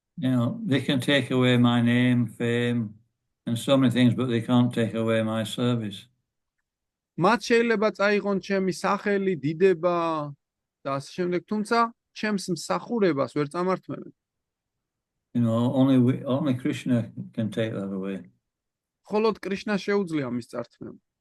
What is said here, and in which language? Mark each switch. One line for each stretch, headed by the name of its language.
English: You know, they can take away my name, fame, and so many things, but they can't take away my service.
Georgian: მათ შეიძლება წაიღონ ჩემი სახელი, დიდება და ასე შემდეგ, თუმცა ჩემს მსახურებას ვერ წამართმევენ.
English: You know, only Krishna can take that away.
Georgian: მხოლოდ კრიშნა შეუძლია მის წართმევა.